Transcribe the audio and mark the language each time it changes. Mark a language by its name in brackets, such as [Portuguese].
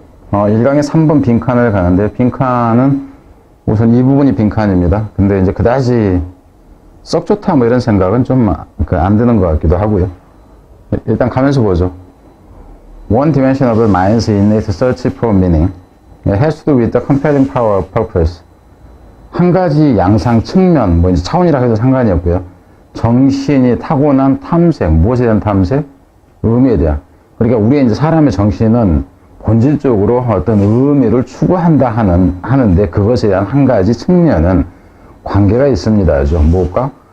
[Korean] 1강의 3번 빈칸을 가는데, 빈칸은 우선 이 부분이 빈칸입니다. 근데 이제 그다지 썩 좋다 뭐 이런 생각은 좀 안 드는 것 같기도 하고요. 일단 가면서 보죠. [English] One dimension of the mind's innate search for meaning has to do with the compelling power of purpose. [Korean] 한 가지 양상 측면, 뭐 이제 차원이라 해도 상관이 없고요. 정신이 타고난 탐색, 무엇에 대한 탐색? 의미에 대한. 그러니까 우리의 이제 사람의 정신은 본질적으로 어떤 의미를 추구한다 하는데 그것에 대한 한 가지 측면은 관계가 있습니다죠. 뭘까?